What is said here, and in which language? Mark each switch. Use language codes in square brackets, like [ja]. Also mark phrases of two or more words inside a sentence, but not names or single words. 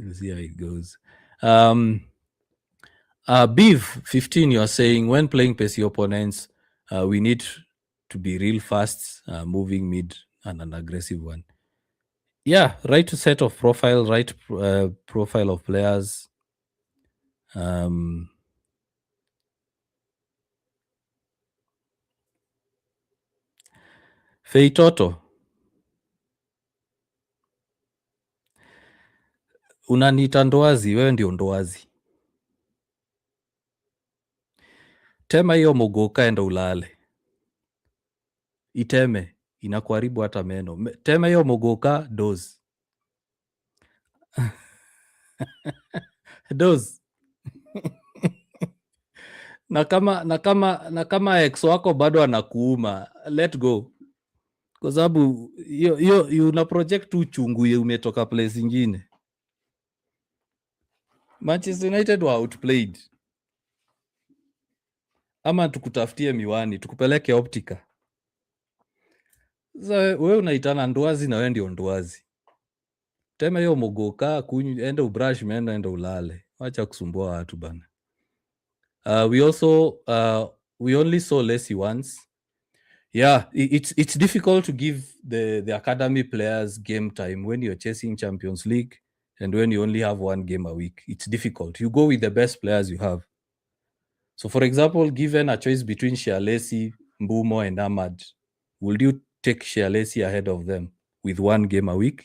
[en] Beef 15, you're saying when playing pacey opponents, we need to be real fast, moving mid, and an aggressive one. Yeah, right set of profile, right profile of players. [sw] Feitoto, unaniita ndoazi, wewe ndio ndoazi. Tema hiyo mogoka, enda ulale. Iteme, inakuharibu hata meno. Tema hiyo mogoka, doze. Doze. na kama ex wako bado anakuuma, [en] let go, [sw] kwa sababu una project tu uchungu ye umetoka place ingine. [en] Manchester United were outplayed. [sw] Ama tukutafutie miwani tukupeleke optica. Sasa wewe unaitana ndoazi na wewe ndio ndoazi. Tema hiyo mogoka kunywa, enda ubrush, enda ulale. Wacha kusumbua watu bana. [en] We only saw Lessie once. Yeah, it's difficult to give the academy players game time when you're chasing Champions League and when you only have one game a week. It's difficult. You go with the best players you have. So, for example, given a choice between Shialesi, Mbumo, and Ahmad, will you take Shialesi ahead of them with one game a week?